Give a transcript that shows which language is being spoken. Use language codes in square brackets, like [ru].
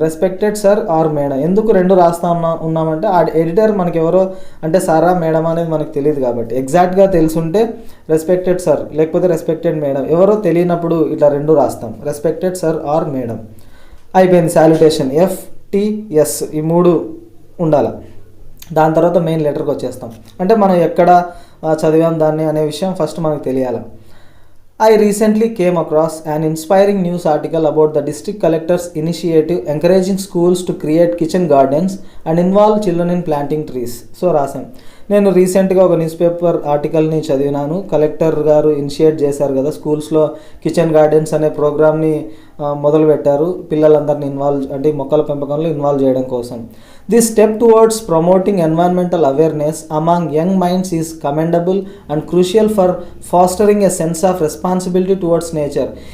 [en] Respected sir or madam. [te] ఎందుకు 2 రాస్తా ఉన్నామంటే ఆ ఎడిటర్ మనకి ఎవరో, అంటే సారా మేడం అనేది మనకు తెలియదు కాబట్టి, ఎగ్జాక్ట్గా తెలుసుంటే రెస్పెక్టెడ్ సర్, లేకపోతే రెస్పెక్టెడ్ మేడం. ఎవరో తెలియనప్పుడు ఇట్లా 2 రాస్తాం, [en] Respected sir or madam. [te] అయిపోయింది శాల్యుటేషన్. FTS ఈ 3 ఉండాలి. దాని తర్వాత మెయిన్ లెటర్కి వచ్చేస్తాం, అంటే మనం ఎక్కడ చదివాం దాన్ని అనే విషయం ఫస్ట్ మనకు తెలియాలి. [en] I recently came across an inspiring news article about the district collector's initiative encouraging schools to create kitchen gardens and involve children in planting trees. [te] So రాశాను, నేను రీసెంట్గా ఒక న్యూస్ పేపర్ ఆర్టికల్ని చదివినాను. కలెక్టర్ గారు ఇనిషియేట్ చేశారు కదా, స్కూల్స్లో కిచెన్ గార్డెన్స్ అనే ప్రోగ్రామ్ని మొదలుపెట్టారు పిల్లలందరినీ అంటే మొక్కల పెంపకంలో ఇన్వాల్వ్ చేయడం కోసం. [en] This step towards promoting environmental awareness among young minds is commendable and crucial for fostering a sense of responsibility towards nature.